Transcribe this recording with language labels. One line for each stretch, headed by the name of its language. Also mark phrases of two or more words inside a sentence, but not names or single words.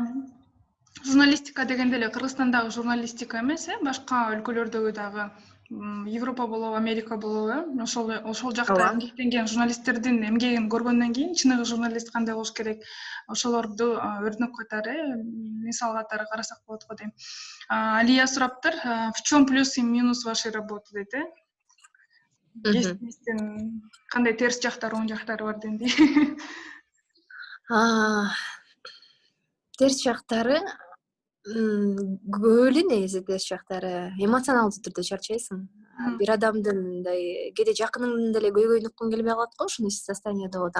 Kyrgyz: Журналистика дегенде эле Кыргызстандагы журналистика эмес, башка өлкөлөрдөгү дагы Европа болобу, Америка болобу, ошол жакта эмгектенген журналисттердин эмгегин көргөндөн кийин чыныгы журналист кандай болуш керек, ошолорду өрнөк катары, мисал катары карасак болот го дейм. Алия сураптыр,
Russian: в чем плюс и минус вашей работы
Kyrgyz: дейт, кесибиңиздин кандай терс жактары, оң жактары бар дегендей. Терс жактары көп эле, негизи терс жактары. Эмоционалдуу түрдө чарчайсың. Бир адамдын мындай кээде жакыныңдын деле көйгөйүн уккуң келбей калат го, ушундай состояниеде болот.